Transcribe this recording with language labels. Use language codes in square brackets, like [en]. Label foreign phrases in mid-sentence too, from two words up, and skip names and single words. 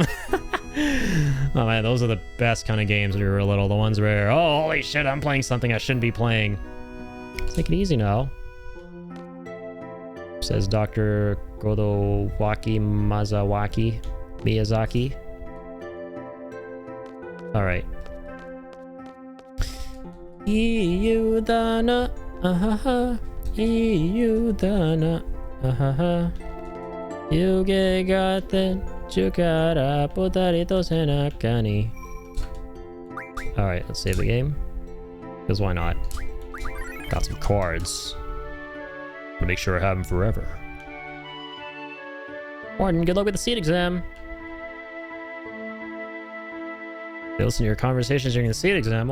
[en] Oh man, those are the best kind of games when you were little. The ones where, oh, holy shit, I'm playing something I shouldn't be playing. Take it easy now. Says Dr. Godowaki Miyazaki. All right. Iyudana, ahaha. Iyudana, ahaha. Yuge gate chukara potarito senakani. All right, let's save the game. Because why not? Got some cards. I'm gonna make sure I have them forever. Warden, good luck with the seat exam. They listen to your conversations during the seat exam.